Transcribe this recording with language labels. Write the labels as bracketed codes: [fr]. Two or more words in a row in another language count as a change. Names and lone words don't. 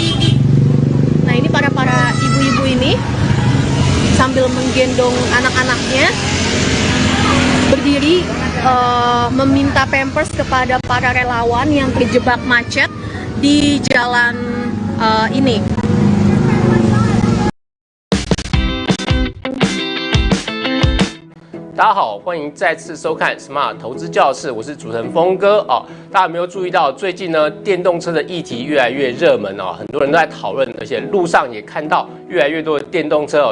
[id] Nah, ini para ibu-ibu ini sambil menggendong anak-anaknya berdiri meminta pampers kepada para relawan yang terjebak macet di jalan ini. [zh] 大家好，欢迎再次收看 Smart 投资教室，我是主持人峰哥哦。大家有没有注意到，最近呢，电动车的议题越来越热门哦，很多人都在讨论，而且路上也看到越来越多的电动车哦。